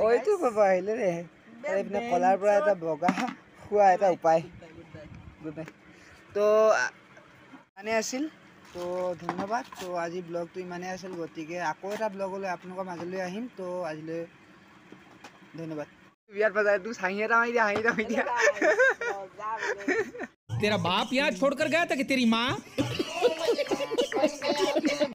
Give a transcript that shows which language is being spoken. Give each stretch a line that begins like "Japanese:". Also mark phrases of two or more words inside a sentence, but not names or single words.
Assamese: ওইটো পাবা আহিলে ৰে আৰু এইপিনে কলাৰ পৰা এটা বগা হোৱা এটা উপায় তো মানে আছিল তো ধন্যবাদ তো আজি ব্লগটো ইমানে আছিল গতিকে আকৌ এটা ব্লগলৈ আপোনালোকৰ মাজলৈ আহিম তো আজিলৈ ধন্যবাদ বিয়াৰ বজাই তু হাঁহি এটা মাৰি দিয়া
Hindi: तेरा बाप यहाँ छोड़कर गया था कि तेरी माँ